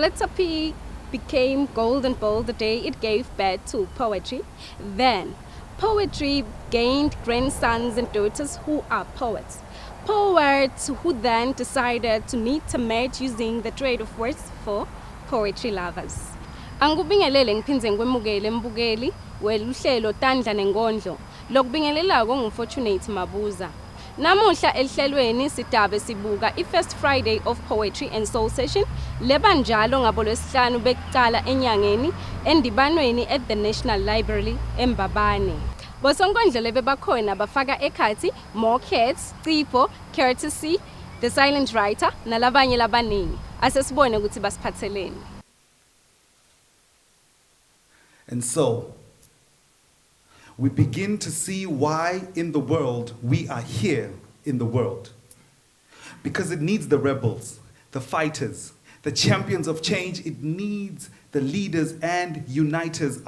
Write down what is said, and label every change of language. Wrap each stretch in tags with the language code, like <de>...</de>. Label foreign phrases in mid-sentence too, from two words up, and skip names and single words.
<en>puppy became gold and bold the day it gave birth to poetry. Then, poetry gained grandsons and daughters who are poets. Poets who then decided to meet a match using the trade of words for poetry lovers.</en> <ss>Angubingelele ngiphindze ngikwemukele mbukeli weluhlelo Tandla Nenkhondlo lokubingelelako nguFortunate Mabuza. Namuhla elihlelweni sidabe sibuka i-First Friday of Poetry and Soul Session lebanjalo ngabo lwesihlanu bekucala enyangeni endibanweni</ss> <en>at the National Library</en> <ss>eMbabane. Bosonkondlo lebe bakhona bafaka ekhathi More Cats, Cipho, Courtesy, The Silent Writer nalabanye labaningi. Asesibone ukuthi basiphatheleni.</ss> <en>And so, we begin to see why in the world we are here in the world. Because it needs the rebels, the fighters, the champions of change. It needs the leaders and uniters.</en>